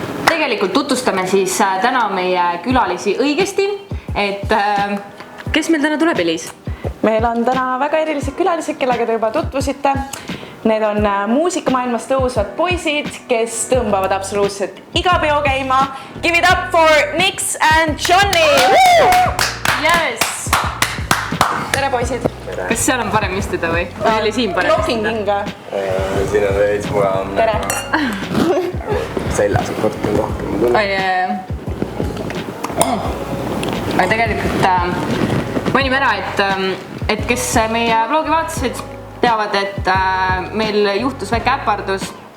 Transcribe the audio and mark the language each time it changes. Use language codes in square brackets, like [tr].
[et] Tegelikult tutvustame siis täna meie külalisi õigesti, et kes meil täna tuleb, Eliis? Meil on täna väga erilised külalised, kellega te juba tutvusite. Need on muusikamaailmas tõusvad poisid, kes tõmbavad absoluutselt iga peo käima. [en] Give it up for Nix and Johnny! Yes! [et] Tere poisid! Kas seal on parem istuda või? Või oli siin parem Locking istuda? kinga. Siin on veits mugavam. Tere! Seljas on rohkem tunne. Aga tegelikult mainime ära, et kes meie vlogi vaatasid, teavad, et meil juhtus väike äpardus.